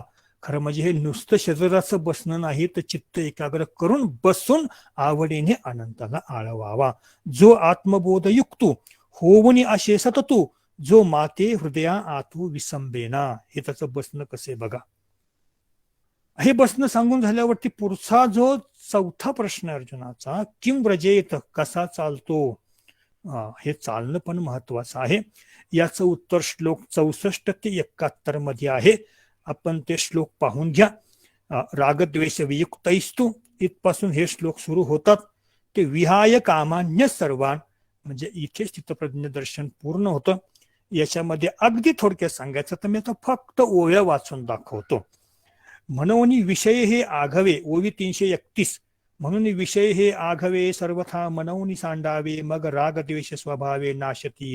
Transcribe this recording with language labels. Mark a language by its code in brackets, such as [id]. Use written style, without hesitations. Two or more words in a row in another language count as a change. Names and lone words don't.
[mr] खरं म्हणजे हे नुसतं शरीराचं बसणं नाही, तर चित्त एकाग्र करून बसून आवडीने अनंताला आळवावा. जो आत्मबोध युक्तू होऊनी असे सततू, जो माते हृदया आतू विसंबेना. हे त्याचं बसणं कसे बघा. हे बसणं सांगून झाल्यावरती पुढचा जो 4था प्रश्न अर्जुनाचा, [sa] किम व्रजेत, [mr] कसा चालतो. हे चालणं पण महत्वाचं आहे. याचं उत्तर श्लोक 64 ते 71 मध्ये आहे. आपण ते श्लोक पाहून घ्या. [sa] रागद्वेष वियुक्तैस्तु [mr] इथपासून हे श्लोक सुरू होतात. [sa] ते विहाय कामान्य सर्वान, [mr] म्हणजे इथे स्थितप्रज्ञ दर्शन पूर्ण होतं. याच्यामध्ये अगदी थोडक्यात सांगायचं तर मी आता फक्त ओव्या वाचून दाखवतो. म्हणून विषय हे आघवे, ओवी 331. म्हणून विषय हे आघवे सर्वथा मनवनी सांडावे, मग रागद्वेष स्वभावे नाशतील.